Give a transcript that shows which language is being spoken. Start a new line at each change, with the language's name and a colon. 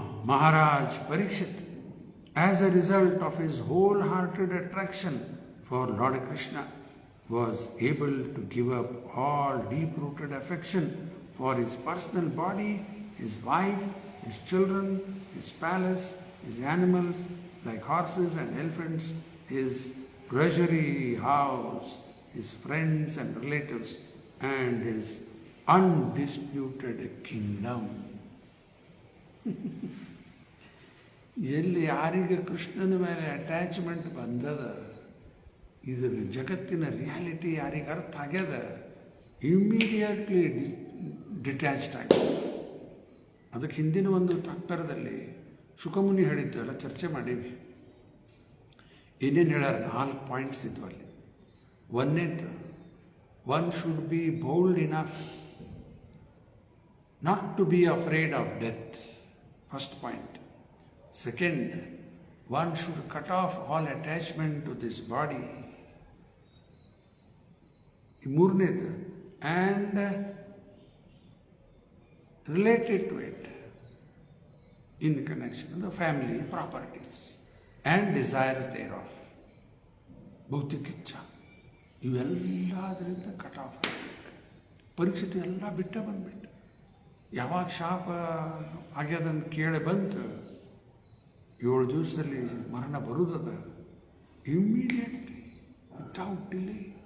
English: Maharaj Parikshit, as a result of his wholehearted attraction for Lord Krishna, was able to give up all deep-rooted affection for his personal body, his wife, his children, his palace, his animals like horses and elephants, his treasury house, his friends and relatives, and his undisputed kingdom.
Kannada: ಎಲ್ಲಿ ಯಾರಿಗೆ ಕೃಷ್ಣನ ಮೇಲೆ attachment ಬಂದದ, ಇದರ ಜಗತ್ತಿನ reality ಯಾರಿಗೆ ಅರ್ಥ ಆಗ್ಯದ,
English: immediately detached
Kannada: ಆಗಿದೆ. ಅದಕ್ಕೆ ಹಿಂದಿನ ಒಂದು ತಾತ್ಪರ್ಯದಲ್ಲಿ ಶುಕಮುನಿ ಹೇಳಿದ್ದು ಎಲ್ಲ ಚರ್ಚೆ ಮಾಡೀವಿ. ಏನೇನು ಹೇಳ್ಯಾರ? 4 ಪಾಯಿಂಟ್ಸ್ ಇದ್ವು ಅಲ್ಲಿ. 1ನೇದು,
English: One should be bold enough not to be afraid of death. First point. Second, one should cut off all attachment to this body. ಮೂರನೇದು, and related to it in connection with the family, properties, and desires thereof.
Kannada: ಭೌತಿಕ ಇಚ್ಛಾ ಇವೆಲ್ಲದರಿಂದ cut off ಆಗಬೇಕು. ಪರೀಕ್ಷಿತ ಎಲ್ಲ ಬಿಟ್ಟೆ ಬಂದ್ಬಿಟ್ಟು ಯಾವಾಗ ಶಾಪ ಆಗ್ಯದಂತ ಕೇಳಿ ಬಂತು, 7 ದಿವಸದಲ್ಲಿ ಮರಣ ಬರುವುದದ,
English: Immediately without delay.